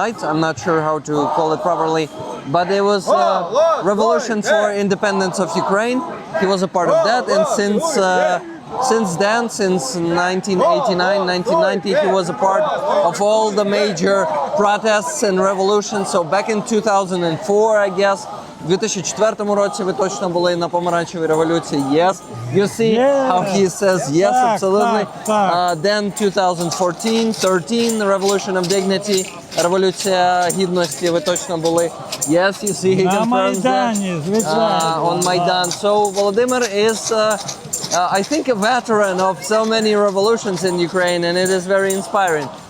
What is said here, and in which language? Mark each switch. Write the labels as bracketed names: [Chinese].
[English] I'm not sure how to call it properly, but it was a revolution for independence of Ukraine. he was a part of that, and since then, since 1989, 1990, he was a part of all the major protests and revolutions. So back in 2004, I guess, [Ukrainian] в 2004 році ви точно були на помаранчевій революції. [English] Yes, you see how he says yes, absolutely. Then 2014, 13, the Revolution of Dignity, [Ukrainian] революція гідності, ви точно були. [English] Yes, you see, he [Ukrainian] На [English] confirms [Ukrainian] Майдані, звичайно. [English] on Maidan. So Volodymyr is, I think, a veteran of so many revolutions in Ukraine, and it is very inspiring.